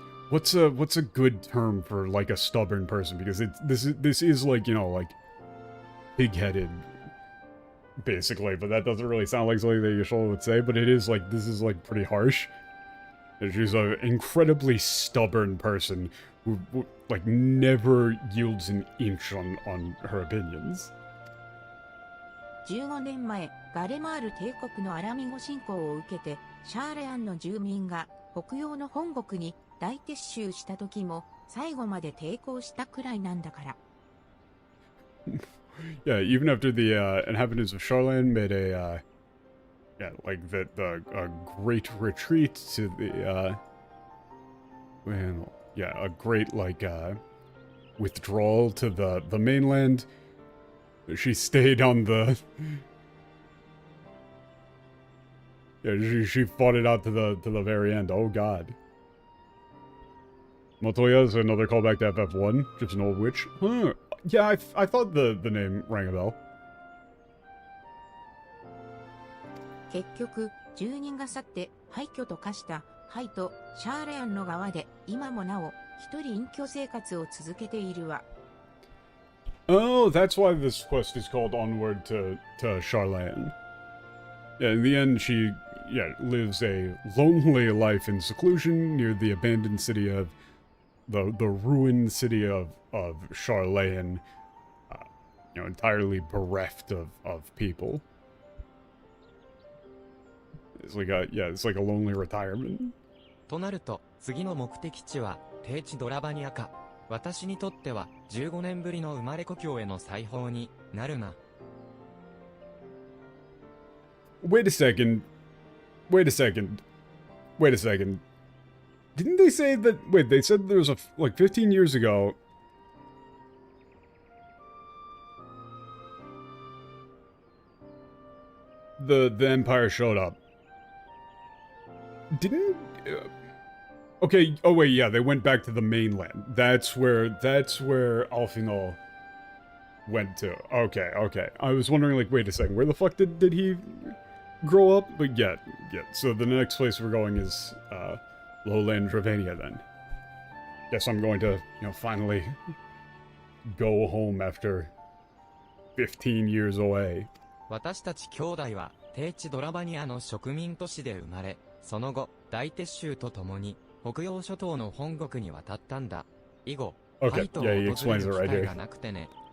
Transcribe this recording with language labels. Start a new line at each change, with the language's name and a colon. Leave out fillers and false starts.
English: What's a good term for like a stubborn person? Because this is like, you know, like pig-headed, basically, but that doesn't really sound like something that Yashola would say, but it is like, this is like pretty harsh. And she's an incredibly stubborn person who like never yields an inch on her opinions.
Japanese: 15年前、ガレマール帝国のアラミゴ侵攻を受けて、シャーレアンの住民が北洋の本国に大撤収した時も最後まで抵抗したくらいなんだから。
English: Yeah, even after the inhabitants of Charlan made a yeah, like the great retreat to the well, yeah, a great like withdrawal to the mainland. She stayed on the yeah, she fought it out to the very end. Oh god. Montoya is another callback to FF1, just an old witch. Huh. Yeah, I thought the name rang a bell.
Japanese: 結局、住人が去って廃墟と化したハイとシャーレアンの側で今もなお一人隠居生活を続けているわ。
English: Oh, that's why this quest is called Onward to Charlan. Yeah, in the end, she lives a lonely life in seclusion near the abandoned city of the ruined city of Charlan, you know, entirely bereft of people. It's like a lonely retirement.
Japanese: となると、次の目的地は低地ドラバニアか。私にとっては15年ぶりの生まれ故郷への再訪になるな。
English: Wait a second. Wait a second. Wait a second. Didn't they say that... Wait, they said there was like 15 years ago... The Empire showed up. Didn't... okay, oh wait, yeah, they went back to the mainland. That's where Alphinaud went to. Okay. I was wondering, like, wait a second, where the fuck did he grow up? But yeah, so the next place we're going is, Lowland Dravania then. Guess I'm going to, you know, finally go home after 15 years away.
Japanese: 私たち兄弟は低地ドラバニアの植民都市で生まれ、その後、大撤収とともに北洋諸島の本国に渡ったんだ。以後、ハイトを訪れる機会がなくてね。